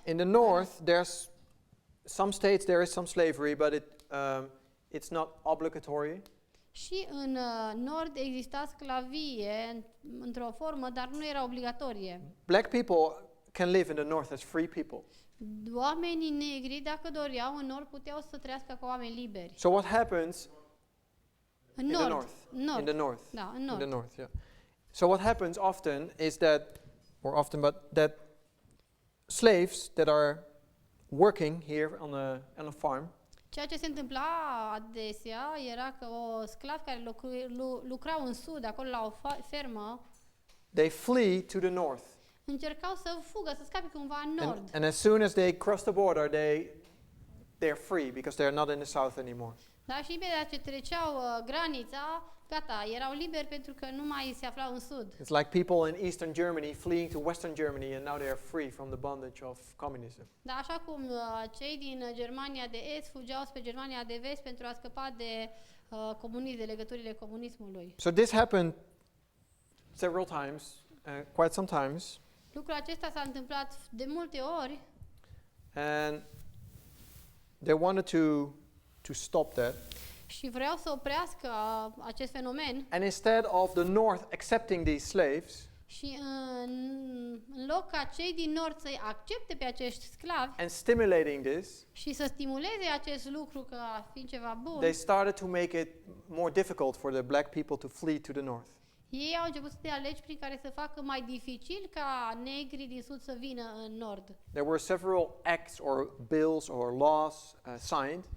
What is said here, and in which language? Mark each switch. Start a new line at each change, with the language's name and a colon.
English: In the north, there's some states there is some slavery, but it's not obligatory.
Romanian: Și în nord exista sclavie într-o formă, dar nu era obligatorie.
English: Black people can live in the north as free people.
Romanian: Oamenii negri, dacă doreau, în nord puteau să trăiască ca oameni liberi.
English: So what happens
Romanian: În
English: in
Romanian: nord.
English: the north?
Romanian: Nord.
English: In the north.
Romanian: Da, în
English: In the
Romanian: nord.
English: north, yeah. So what happens often is that, but that slaves that are working here on a farm,
Romanian: Ceea ce se întâmpla adesea era că sclavi care lucrau în sud, acolo la o fermă,
English: they flee to the north.
Romanian: încercau să fugă, să scape cumva în nord.
English: And as soon as they cross the border, they're free because they're not in the south anymore.
Romanian: Da, și imediat ce treceau granița, gata, erau liberi pentru că nu mai se aflau în sud.
English: It's like people in Eastern Germany fleeing to Western Germany and now they are free from the bondage of communism.
Romanian: Da, așa cum cei din Germania de Est fugeau spre Germania de Vest pentru a scăpa de comunism, de legăturile comunismului.
English: So this happened several times, quite some times,
Romanian: Lucrul acesta s-a întâmplat de multe ori
English: and they wanted to stop that.
Romanian: și vreau să oprească acest fenomen
English: And instead of the north accepting these slaves
Romanian: și în loc ca cei din nord să-i accepte pe acești sclavi
English: and stimulating this,
Romanian: și să stimuleze acest lucru ca fiind ceva bun,
English: they started to make it more difficult for the black people to flee to the north.
Romanian: ei au început să dea legi prin care să facă mai dificil ca negrii din sud să vină în nord.
English: There were several acts or bills or laws signed.